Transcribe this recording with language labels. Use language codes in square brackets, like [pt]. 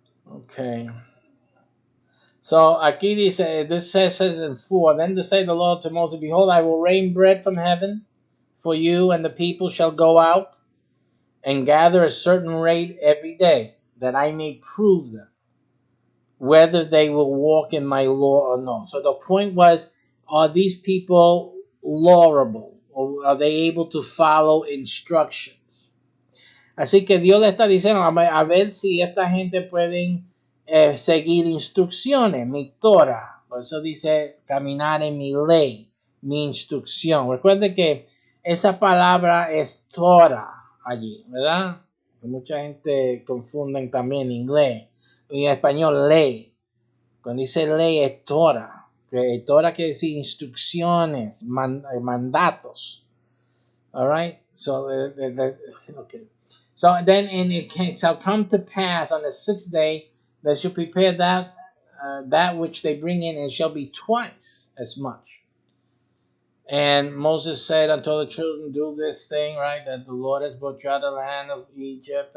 [en] Okay. [es] So aquí dice, [en] this says in 4, then to say the Lord to Moses, behold, I will rain bread from heaven for you, and the people shall go out and gather a certain rate every day, that I may prove them, whether they will walk in my law or no. So the point was, are these people lawable? Or are they able to follow instructions? [es] Así que Dios le está diciendo, a ver si esta gente pueden seguir instrucciones, mi Torah. Por eso dice, caminar en mi ley, mi instrucción. Recuerde que esa palabra es Torah allí, ¿verdad? Mucha gente confunden también en inglés. Y en español, ley. Cuando dice ley es Torah. Que Torah quiere decir instrucciones, mandatos. [en] All right? So, okay. So then, and it shall come to pass on the 6th day that shall prepare that which they bring in, and shall be twice as much. And Moses said unto the children, do this thing, right, that the Lord has brought you out of the land of Egypt.